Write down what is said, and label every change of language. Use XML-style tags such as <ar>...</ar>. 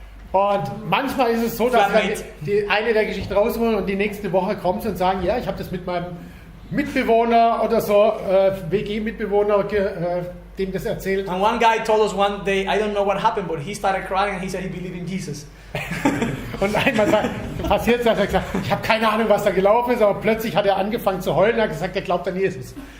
<de>Und manchmal ist es so, dass sie</de> <en>Flatmate.</en> <de>dann die eine der Geschichten rausholen und die nächste Woche kommen sie und sagen, ja, ich habe das mit meinem Mitbewohner oder so, WG-Mitbewohner, dem das erzählt.</de> <en>And one guy told us one day, I don't know what happened, but he started crying and he said he believed in Jesus.</en> <de>Und einmal passiert es, dass er gesagt hat, ich habe keine Ahnung, was da gelaufen ist, aber plötzlich hat er angefangen zu heulen und hat gesagt, er glaubt an Jesus.</de>